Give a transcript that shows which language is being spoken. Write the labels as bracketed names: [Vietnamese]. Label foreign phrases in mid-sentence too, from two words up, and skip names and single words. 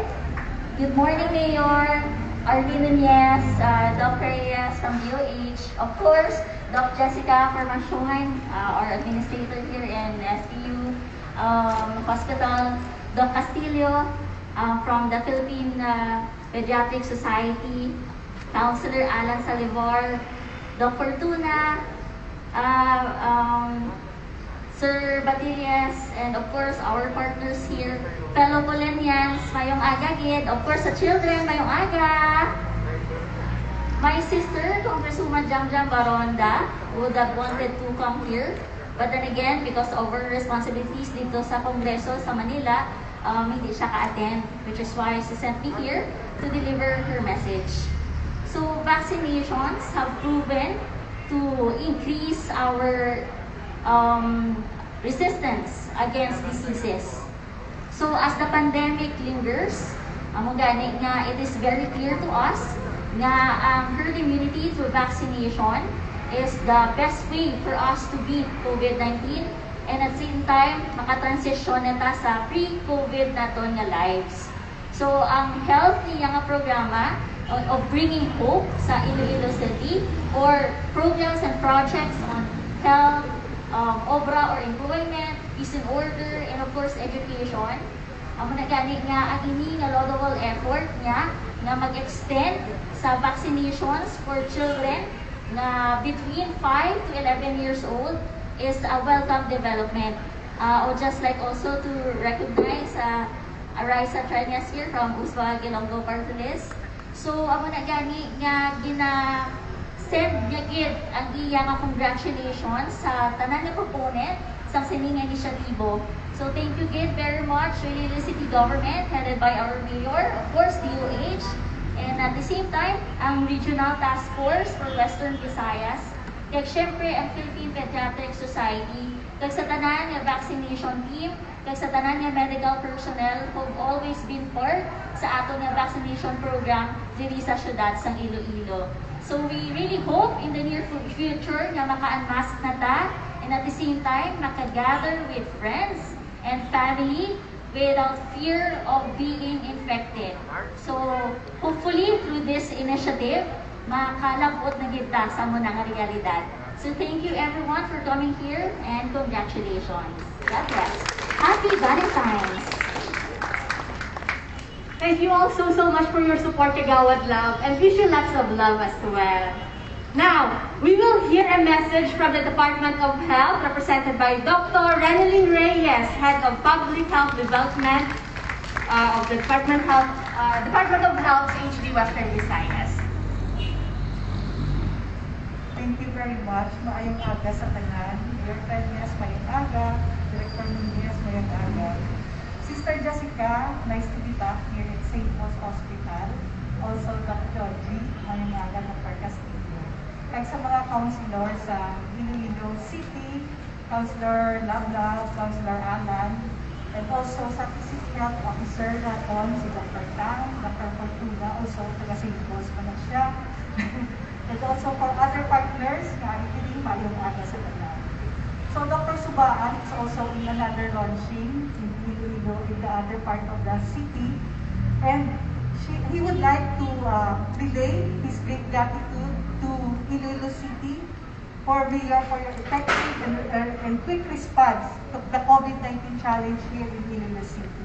[English] Good morning, Mayor Arvin Nunez, Doc Reyes from DOH, of course, Doc Jessica Formacion, our administrator here in SPU Hospital, Doc Castillo from the Philippine Pediatric Society, Councilor Alan Salivar, Doc Fortuna, Sir Batiles, and of course our partners here, fellow Polenians, [Hiligaynon] mayong aga gid, [English] of course [Hiligaynon] sa children, mayong aga. [English] My sister, Congresswoman Jamjam Baronda, would have wanted to come here, but then again, because of her responsibilities [Filipino] dito sa Kongreso sa Manila, hindi siya ka-attend, [English] which is why she sent me here to deliver her message. So vaccinations have proven to increase our resistance against diseases. So as the pandemic lingers, [Hiligaynon] gani nga [English] it is very clear to us [Hiligaynon] nga ang [English] herd immunity through vaccination is the best way for us to beat COVID-19 and at the same time [Hiligaynon] makatransition neta sa pre-COVID naton nga [English] lives. So [Hiligaynon] ang health niya nga programa [English] of bringing hope sa Iloilo City or programs and projects on health, obra or employment, peace and order, and of course education. [Hiligaynon] Amo na gani nga ang ini nga [English] laudable effort [Hiligaynon] niya nga mag-extend sa [English] vaccinations for children [Hiligaynon] na [English] between 5 to 11 years old is a welcome development. Or just like also to recognize Arisa Trenias here from Uswa Gilonggo Party List. So, [Hiligaynon] amo na gani nga send niya gid ang iya nga congratulations sa tanan nga proponent sa sining inisyatibo. [English] So, thank you gid very much to Iloilo City Government headed by our Mayor, of course, DOH, and at the same time, [Hiligaynon] ang Regional Task Force for Western Visayas, kag syempre ang Philippine Pediatric Society, kag sa tanan nga vaccination team, kag sa tanan nga medical personnel [English] who've always been part [Hiligaynon] sa ato nga vaccination program diri sa syudad sang Iloilo. [English] So we really hope in the near future [Hiligaynon] nga maka-unmask na ta [English] and at the same time maka-gather with friends and family without fear of being infected. So hopefully through this initiative [Hiligaynon] makalabot na gid ta sa muna nga realidad. [English] So thank you everyone for coming here and congratulations. God bless. Happy Valentine's! Thank you all so much for your support, Kagawad Love, and wish you lots of love as well. Now, we will hear a message from the Department of Health, represented by Dr. Renelyn Reyes, Head of Public Health Development of the Department of Health, HD Western Visayas. Thank you very much. [Hiligaynon] Maayong aga sa tanan. Director Nunez, maayong aga. Director Nunez, maayong aga. [English] Sister Jessica, nice to be back here at St. Paul's Hospital. Also, Dr. Georgie, [Hiligaynon] maayong aga, Dr. Castillo. Kaya sa mga councilor sa Iloilo City, Councilor Love, Councilor Alan, [English] and also sa Vice Health Officer natin, si Dr. Tang, Dr. [Hiligaynon] Fortuna, also taga St. Paul's pa na siya. [English] And also for other partners, [Hiligaynon] nga ikiling mayong aga sa tanan. [English] So Dr. Subaan is also in another launching in Iloilo in the other part of the city. And he would like to relay his great gratitude to Iloilo City for your effective and quick response to the COVID-19 challenge here in Iloilo City.